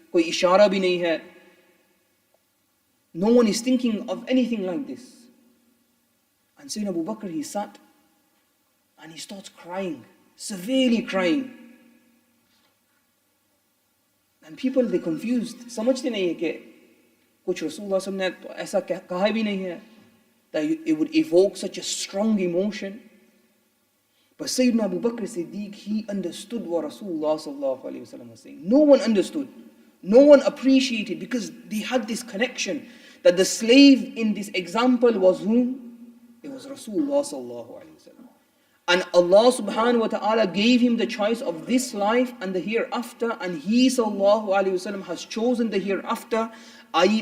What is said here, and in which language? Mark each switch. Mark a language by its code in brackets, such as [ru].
[hi] कोई इशारा भी नहीं है. [en] No one is thinking of anything like this. And Sayyidina Abu Bakr, he sat and he starts crying, severely crying. And people, they confused. [hi] समझते नहीं है कि कुछ रसूलुल्लाह सल्लल्लाहु अलैहि वसल्लम ने तो ऐसा कहा भी नहीं है [en] that it would evoke such a strong emotion. But Sayyidina Abu Bakr Siddiq, he understood what Rasulullah sallallahu alaihi wasallam was saying. No one understood. No one appreciated, because they had this connection that the slave in this example was whom? It was Rasulullah sallallahu alaihi wasallam. And Allah subhanahu wa ta'ala gave him the choice of this life and the hereafter, and he sallallahu alaihi wasallam has chosen the hereafter, i.e.